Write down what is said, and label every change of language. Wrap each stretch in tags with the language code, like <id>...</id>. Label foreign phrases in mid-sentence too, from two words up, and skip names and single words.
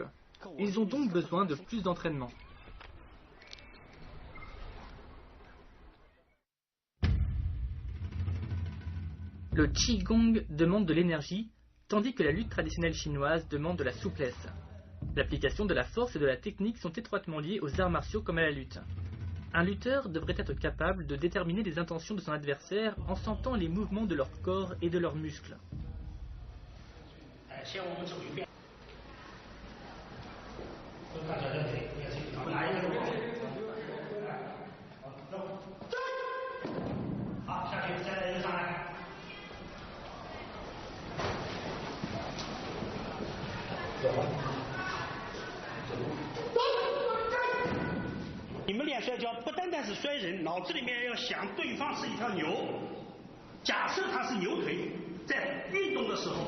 <fr>Ils ont donc besoin de plus d'entraînement. Le Qigong demande de l'énergie, tandis que la lutte traditionnelle chinoise demande de la souplesse. L'application de la force et de la technique sont étroitement liées aux arts martiaux comme à la lutte. Un lutteur devrait être capable de déterminer les intentions de son adversaire en sentant les mouvements de leur corps et de leurs muscles.</fr> <zh>先我们走一遍，都看小腿，拿一个好，下去，再来一个上来。你们练摔跤不单单是摔人，脑子里面要想对方是一条牛，假设他是牛腿，在运动的时候。</zh>